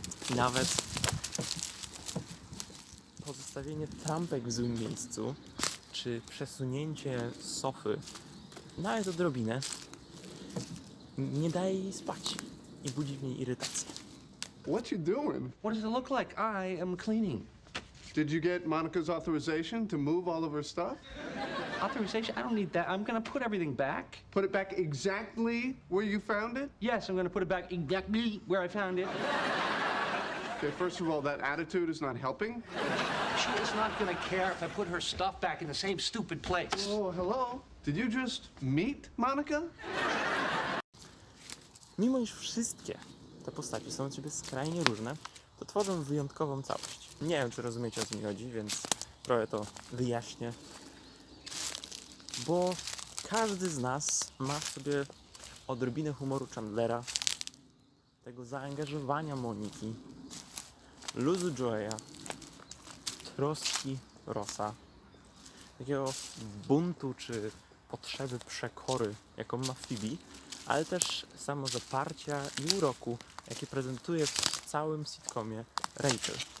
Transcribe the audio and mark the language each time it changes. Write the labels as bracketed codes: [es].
[pl] I nawet pozostawienie trampek w złym miejscu, czy przesunięcie sofy nawet odrobinę, nie daje jej spać i budzi w niej irytację. [en] What you doing? What does it look like? I am cleaning. Did you get Monica's authorization to move all of her stuff? Authorization? I don't need that. I'm gonna put everything back. Put it back exactly where you found it? Yes, I'm gonna put it back exactly where I found it. Okay, first of all, that attitude is not helping. She is not gonna care if I put her stuff back in the same stupid place. Oh, hello? Did you just meet Monica? [pl] Mimo iż wszystkie te postacie są od siebie skrajnie różne, to tworzą wyjątkową całość. Nie wiem, czy rozumiecie, o co mi chodzi, więc trochę to wyjaśnię. Bo każdy z nas ma w sobie odrobinę humoru Chandlera, tego zaangażowania Moniki, luzu Joeya, troski Rossa, takiego buntu czy potrzeby przekory, jaką ma Phoebe, ale też samozaparcia i uroku, jakie prezentuje w całym sitcomie Rachel.